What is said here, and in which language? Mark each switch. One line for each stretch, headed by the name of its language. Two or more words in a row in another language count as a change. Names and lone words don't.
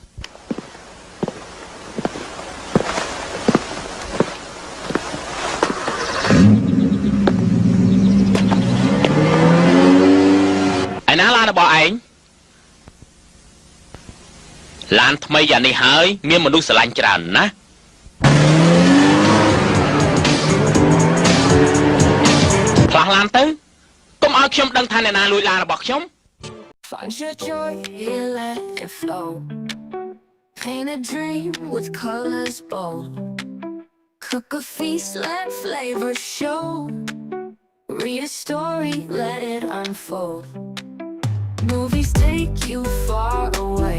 Khmer: ឯណាឡានរបស់ឯងឡានថ្មីយ៉ាងនេះហើយមានមនុស្សស្រឡាញ់ច្រើនណាផ្លាស់ឡានទៅកុំឲ្យខ្ញុំដឹងថាអ្នកណាលួចឡានរបស់ខ្ញុំ
English: Find your joy, here let it flow. Paint a dream with colors bold. Cook a feast, let flavor show. Read a story, let it unfold. Movies take you far away.